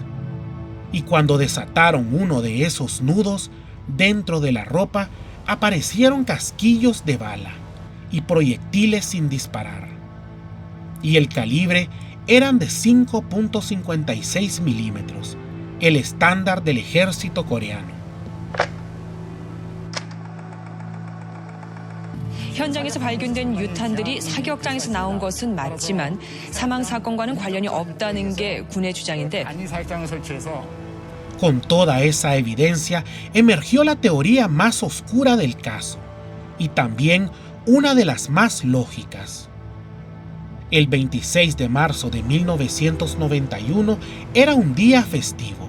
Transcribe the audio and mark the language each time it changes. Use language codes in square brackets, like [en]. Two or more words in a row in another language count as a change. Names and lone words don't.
[es] Y cuando desataron uno de esos nudos, dentro de la ropa aparecieron casquillos de bala y proyectiles sin disparar. Y el calibre eran de 5.56 milímetros, el estándar del ejército coreano. [ko] 현장에서 발견된 유탄들이 사격장에서 나온 것은 맞지만 사망 사건과는 관련이 없다는 게 군의 주장인데 [es] Con toda esa evidencia emergió la teoría más oscura del caso y también una de las más lógicas. El 26 de marzo de 1991 era un día festivo.